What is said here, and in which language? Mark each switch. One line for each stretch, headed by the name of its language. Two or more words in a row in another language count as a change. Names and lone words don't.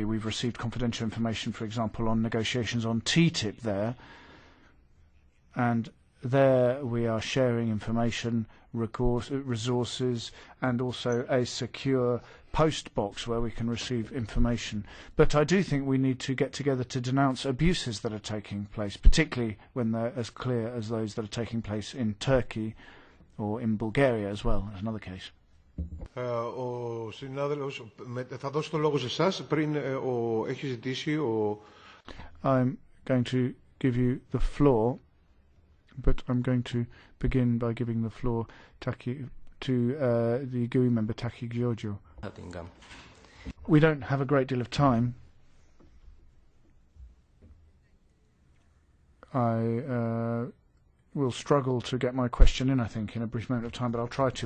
English: We've received confidential information, for example, on negotiations on TTIP there, and there we are sharing information, resources, and also a secure post box where we can receive information. But I do think we need to get together to denounce abuses that are taking place, particularly when they're as clear as those that are taking place in Turkey or in Bulgaria as well, as another case.
Greek: Ο συνάδελφος, θα δώσω το λόγο σε εσάς πριν έχει ζητήσει ο...
English: I'm going to give you the floor, but I'm going to begin by giving the floor to the GUI member Taki Giorgio. We don't have a great deal of time. I will struggle to get my question in, I think, in a brief moment of time, but I'll try to.